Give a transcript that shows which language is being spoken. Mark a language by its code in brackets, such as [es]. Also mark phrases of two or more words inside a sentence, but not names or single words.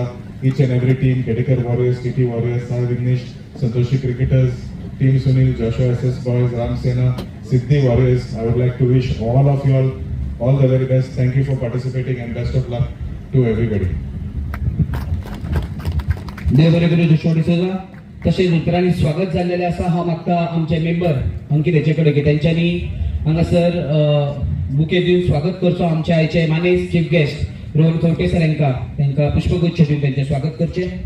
[en] each and every team, केडेकर वॉरियर्स, टीटी वॉरियर्स, साई विघ्नेश, संतोषी क्रिकेटर्स, टीम सुनील, जोशुआ एसएस बॉयज, राम सेना, सिद्धी वॉरियर्स. I would like to wish all of you all the very best. Thank you for participating and best of luck to everybody. [kok] देव बरे करूं जोशुआ डिसोजा. तसेच उपरांत स्वागत जाल्लेले आसा. हांव मागता आमचे मेंबर अंकित हेचे कडेन की तेंच्यांनी हांगासर बुके दिवन स्वागत करचो. आमचे आयचे मानेस [en] chief guest [kok] रोहन खवटे सर तांकां पुष्पगुच्छ दिवन तेंचे स्वागत करचे.